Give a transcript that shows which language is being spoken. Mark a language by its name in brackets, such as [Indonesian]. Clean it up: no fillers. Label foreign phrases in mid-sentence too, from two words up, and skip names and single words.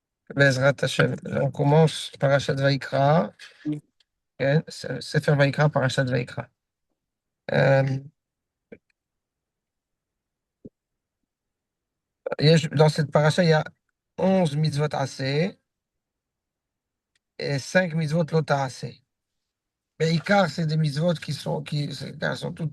[Hebrew] בעזרת השם. [French] On commence par Parashat Vaikra. [Hebrew] כן? ספר ויקרא, פרשת ויקרא. [French] Dans cette paracha, il y a 11 [Hebrew] מצוות עשה [French] et 5 [Hebrew] מצוות לא תעשה. [French] Mais Icar, c'est des mitzvot elles sont toutes.